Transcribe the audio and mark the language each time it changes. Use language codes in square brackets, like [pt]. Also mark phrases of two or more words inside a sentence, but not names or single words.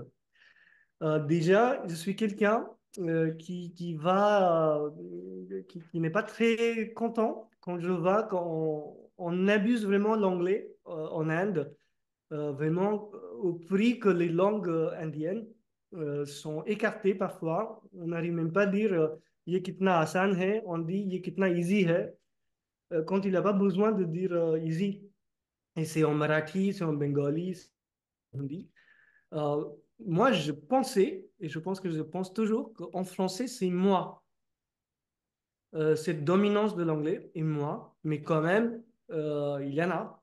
[fr] Déjà, je suis quelqu'un qui n'est pas très content quand je vois qu'on abuse vraiment l'anglais en Inde, vraiment au prix que les langues indiennes sont écartées parfois. On n'arrive même pas à dire [hi] ये कितना आसान है, [fr] on dit [hi] ये कितना easy है [fr] quand il n'a pas besoin de dire easy. Et c'est en marathi, c'est en bengali, c'est en hindi. Euh, Moi, je pensais, et je pense que je pense toujours, qu'en français, c'est moi. Cette dominance de l'anglais est moi, mais quand même, il y en a.